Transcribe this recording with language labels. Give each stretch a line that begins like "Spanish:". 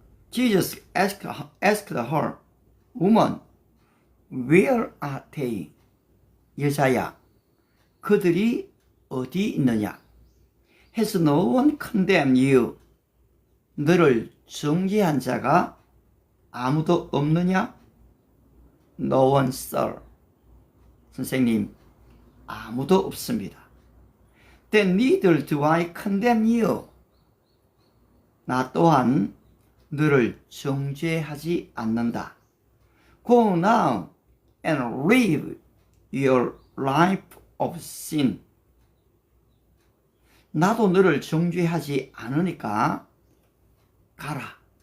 English: Jesus asked her, Woman, where are they?
Korean: 여자야, 그들이 어디 있느냐?
English: Has no one condemned you?
Korean: 너를 정죄한 자가 아무도 없느냐?
English: No one, sir.
Korean: 선생님, 아무도 없습니다.
English: Then neither do I condemn you.
Korean: 나 또한 너를 정죄하지 않는다.
English: Go now and live your life of sin.
Korean: 나도 너를 정죄하지 않으니까 가라.